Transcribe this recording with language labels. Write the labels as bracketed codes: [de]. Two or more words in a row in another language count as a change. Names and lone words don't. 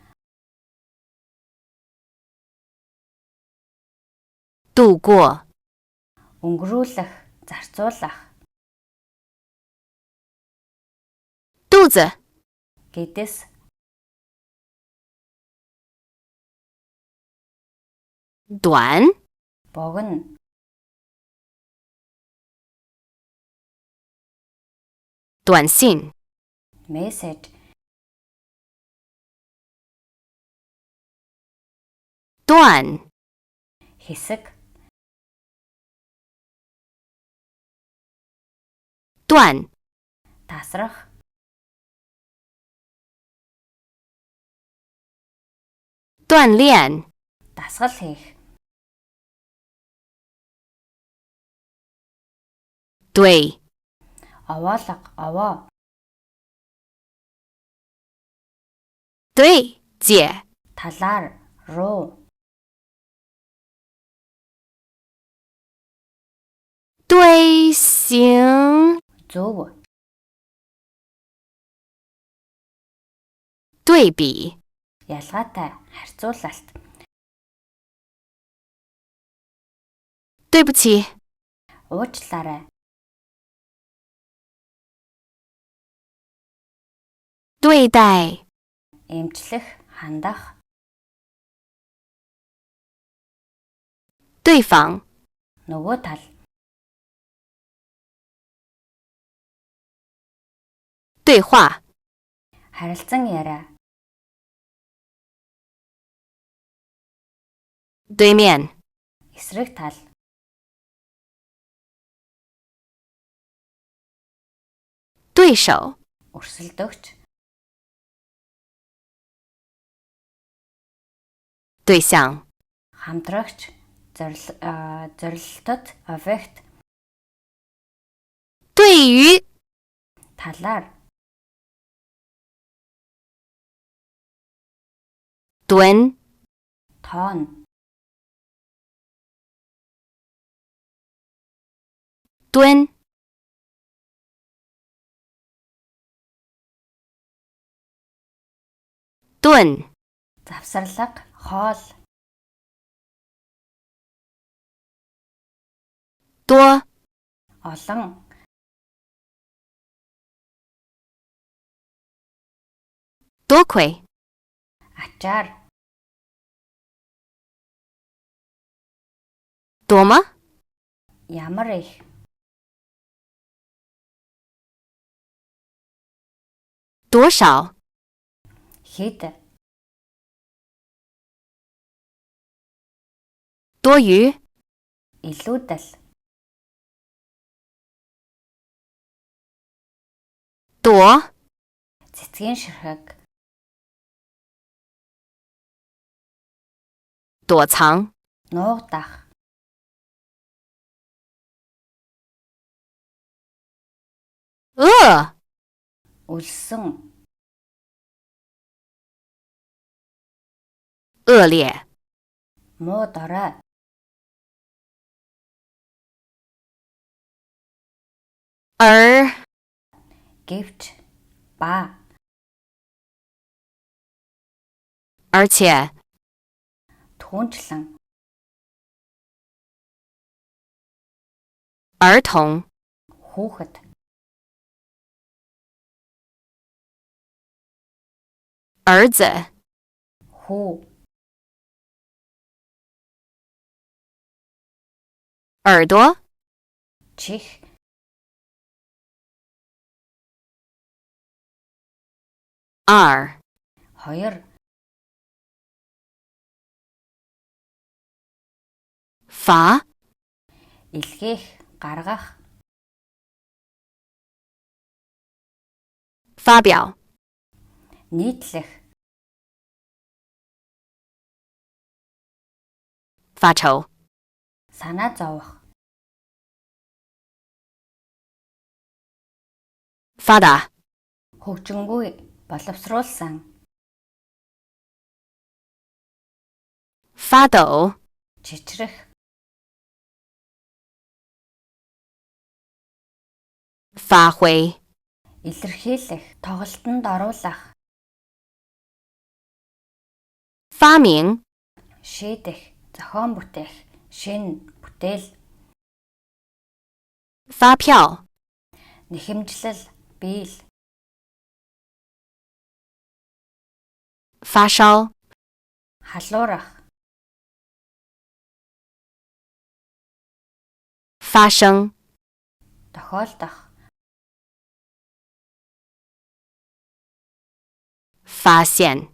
[zh] 度过 [mn] өнгөрүүлэх, зарцуулах, [zh] 肚子 [mn] гэдэс, [zh] 短 [mn] богино, [zh] 短信 [mn] мессеж, [zh] 断 [mn] хэсэг, [zh] 断 [mn] тасрах, [zh] 锻炼 [mn] дасгал хийх, [zh] 对 [mn] овоолго, овоо, [zh] 对解 [mn] талаар руу [zh] 对行 [mn] зөв [zh] 对比 [mn] ялгаатай харьцуулалт [zh] 对不起 [mn] уучлаарай [zh] 对待 [mn] эмчлэх хандах [zh] 对方 [mn] нөгөө тал [zh] 对话 [mn] харилцан яриа [zh] 对面 [mn] эсрэг тал [zh] 对手 [mn] өрсөлдөгч [zh] 对象 [mn] хамтрагч зорилтод объект [zh] 对于 [mn] талаар [zh] 蹲 [mn] тоон [zh] 蹲 盾 [mn] завсарлага хоол [zh] 多 [mn] олон [zh] 多亏 [mn] ачаар [zh] 多吗 [mn] ямар их [zh] 多少 [mn] хэд [zh] 多余 [mn] илүүдэл [zh] 躲 [mn] цэцгийн ширхэг [zh] 躲藏 [mn] нуугдах [zh] 恶 [mn] өлсөн [zh] 恶劣 [mn] муу дорой [zh] 而 [mn] гэвч ба [zh] 而且 [mn] түүнчлэн [zh] 儿童 [mn] хүүхэд [zh] 儿子 [mn] хүү [zh] 耳朵 [mn] чих [zh] 二 [mn] хоёр [zh] 罚 [mn] илгээх гаргах [zh] 发表 [mn] нийтлэх [zh] 发愁 [mn] санаа зовох [zh] 发达 [mn] хөгжингүй боловсруулсан [zh] 发抖 [mn] чичрэх [zh] 发挥 [mn] илэрхийлэх тоглолтод оруулах [zh] 发明 [mn] шийдэх зохион бүтээх шин бүтээл [zh] 发票 [mn] нэхэмжлэл биел [zh] 发烧 [mn] халуурах [zh] 发生 [mn] тохиолдох [zh] 发现